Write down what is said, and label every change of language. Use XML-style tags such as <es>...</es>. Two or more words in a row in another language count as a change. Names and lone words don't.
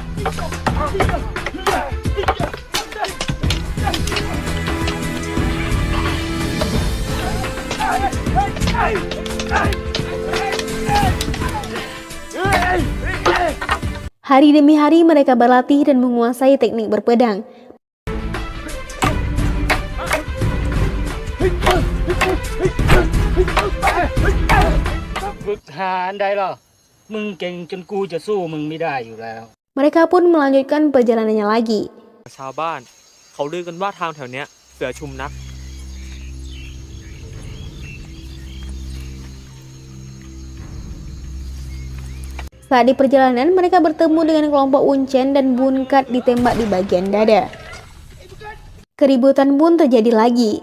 <id>Hari demi hari mereka berlatih dan menguasai teknik berpedang. Mereka pun melanjutkan perjalanannya lagi.</id> <th>ชาวบ้านเขาลือกันว่าทางแถวเนี้ยเสือชุมนัก</th> <id>Saat di perjalanan, mereka bertemu dengan kelompok Uncen dan Bunkat ditembak di bagian dada. Keributan pun terjadi lagi.</id>